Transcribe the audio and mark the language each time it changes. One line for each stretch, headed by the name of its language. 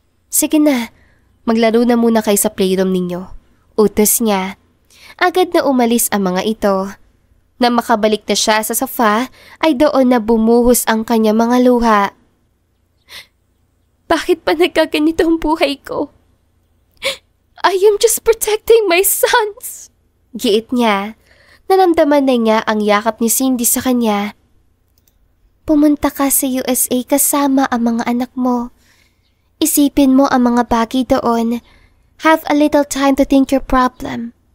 Filipino: Sige na, maglaro na muna kayo sa playroom ninyo. Utos niya. Agad na umalis ang mga ito. Na makabalik na siya sa sofa ay doon na bumuhos ang kanya mga luha. Bakit pa nagkaganito ang buhay ko?
English: I am just protecting my sons.
Filipino: Giit niya. Naramdaman na niya ang yakap ni Cindy sa kanya. Pumunta ka sa USA kasama ang mga anak mo. Isipin mo ang mga bagay doon.
English: Have a little time to think your problem.